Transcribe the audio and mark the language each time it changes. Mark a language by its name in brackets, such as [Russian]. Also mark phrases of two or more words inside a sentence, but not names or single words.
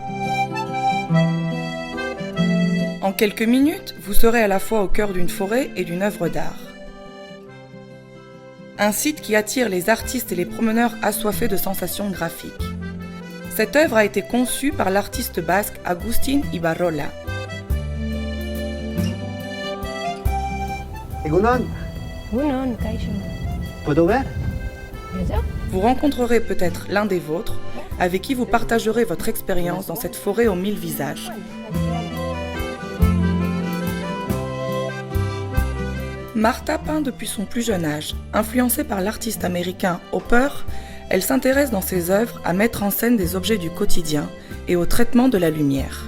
[French] En quelques minutes, vous serez à la fois au cœur d'une forêt et d'une œuvre d'art. Un site qui attire les artistes et les promeneurs assoiffés de sensations graphiques. Cette œuvre a été conçue par l'artiste basque Agustin Ibarrola. [Basque] Egunon, Egunon, kaixo. [Spanish] ¿puedo ver? [French] Vous rencontrerez peut-être l'un des vôtres, avec qui vous partagerez votre expérience dans cette forêt aux 1000 visages. Martha peint depuis son plus jeune âge. Influencée par l'artiste américain Hopper, elle s'intéresse dans ses œuvres à mettre en scène des objets du quotidien et au traitement de la lumière.